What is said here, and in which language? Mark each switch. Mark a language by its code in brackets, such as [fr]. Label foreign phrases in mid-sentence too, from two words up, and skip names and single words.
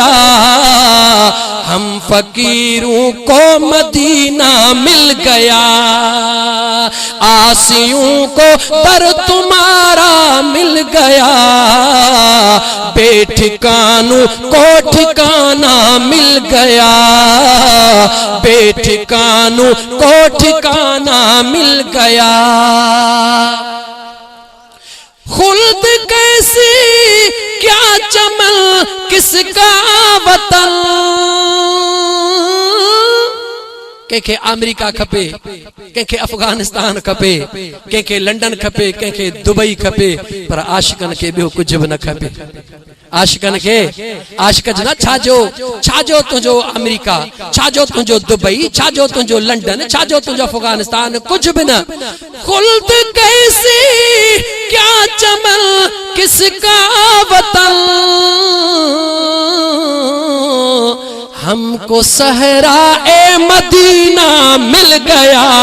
[ur] ہم فقیروں کو مدینہ مل گیا، عاصیوں کو در تمہارا مل گیا، بےٹھکانوں کو ٹھکانا مل گیا، بےٹھکانوں کو ٹھکانا مل گیا, बेठिकानों को ठिकाना मिल गया। خلد کیسی کیا چمن کس کا وطن, [sd] के अमेरिका खपे, के अफगानिस्तान खपे, के लंडन खपे, के दुबई खपे, पर आशिकन के बियो कुछ भी न खपे। आशिकन के आशिक न छाजो तुझो अमेरिका, छाजो तुझो दुबई, छाजो तुझो लंडन, छाजो तुझो अफगानिस्तान, कुछ भी न। [ur] خلد کیسی کیا چمن کس کا وطن، ہم کو صحرائے مدینہ مل گیا,